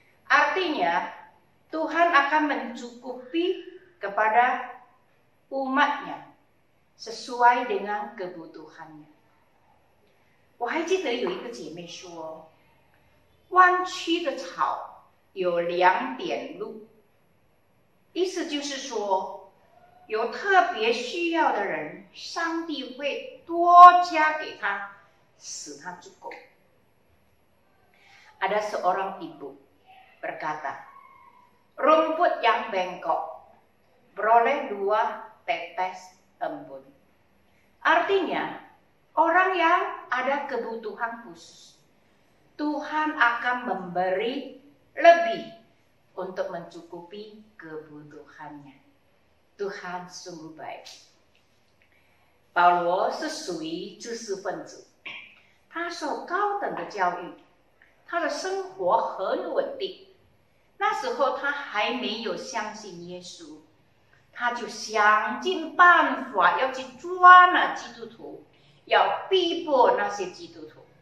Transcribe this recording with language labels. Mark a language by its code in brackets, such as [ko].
[id] Artinya, Tuhan akan mencukupi kepada umatnya sesuai dengan kebutuhannya. [zh] 我还记得有一个姐妹说，弯曲的草有2点露，意思就是说，有特别需要的人，上帝会多加给他，使他足够。 [id] Ada seorang ibu berkata, rumput yang bengkok beroleh 2 tetes embun. Artinya, orang yang ada kebutuhan khusus, Tuhan akan memberi lebih untuk mencukupi kebutuhannya. Tuhan sungguh baik. [zh] 保罗是属于知识分子，他受高等的教育，他的生活很稳定。那时候他还没有相信耶稣，他就想尽办法要去抓那基督徒，要逼迫那些基督徒。